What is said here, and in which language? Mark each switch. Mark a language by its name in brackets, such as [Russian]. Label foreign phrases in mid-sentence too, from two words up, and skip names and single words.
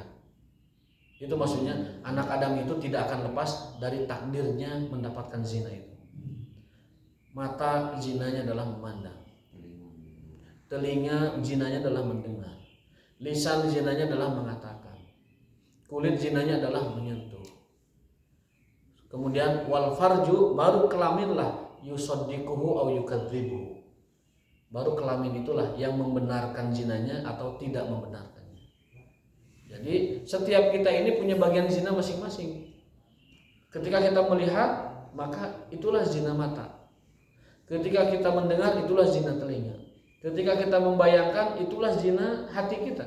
[Indonesian] Itu maksudnya anak Adam itu tidak akan lepas dari takdirnya mendapatkan zina itu. Mata zinanya adalah memandang, telinga zinanya adalah mendengar, lisan zinanya adalah mengatakan, kulit zinanya adalah menyentuh. Kemudian [Arabic] والفرج, [Indonesian] baru kelaminlah [Arabic] يصدقه أو يكذبه. [Indonesian] Baru kelamin itulah yang membenarkan zinanya atau tidak membenarkannya. Jadi setiap kita ini punya bagian zina masing-masing. Ketika kita melihat, maka itulah zina mata. Ketika kita mendengar, itulah zina telinga. Ketika kita membayangkan, itulah zina hati kita.